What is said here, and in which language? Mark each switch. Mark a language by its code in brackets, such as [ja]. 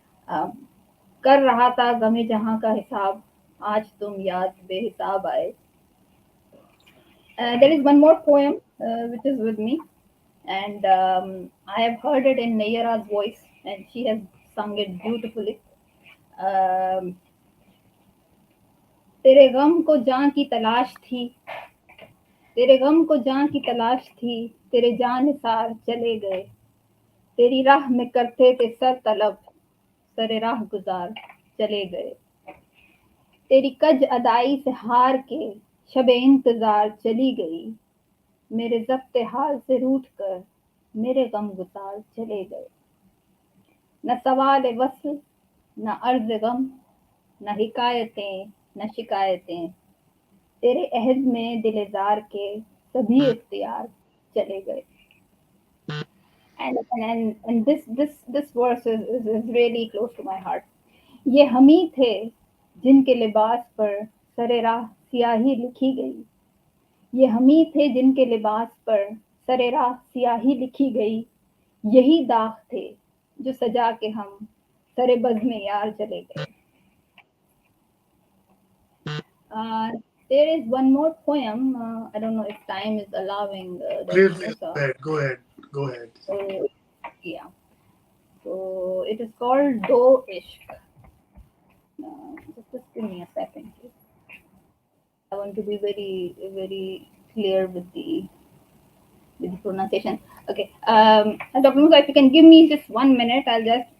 [hi] um, कर रहा था गमे जहां का हिसाब आज तुम याद बेहिसाब आए. [en] There is one more poem which is with me, and I have heard it in Nayara's voice, and she has sung it beautifully. [hi] um, तेरे गम को जान की तलाश थी, तेरे गम को जान की तलाश थी, तेरे जान निसार चले गए, तेरी राह में करते थे सर तलब, सरे राह गुजार चले गए, तेरी कज अदाई से हार के शबे इंतजार चली गई, मेरे जब्ते हाल से रूठ कर मेरे गम गुजार चले गए. न सवाल वस्ल, न अर्ज गम, न हिकायतें, न शिकायतें, तेरे अहद में दिलेजार के सभी इख्तियार चले गए. [en] And this verse is really close to my heart. [hi] ये हम ही थे जिनके लिबास पर सरे राह सियाही लिखी गई, ये हम ही थे जिनके लिबास पर सरे राह सियाही लिखी गई, यही दाग थे जो सजा के हम सरे बज़ में यार चले गए. [en] Uh, there is one more poem. I don't know if time is allowing, Dr. Please go Musa. ahead. Go ahead. Go ahead. So, yeah. So it is called Do Ishq. Just give me a second, please. I want to be very, very clear with the pronunciation. Okay. Dr. Musa, if you can give me just 1 minute, I'll just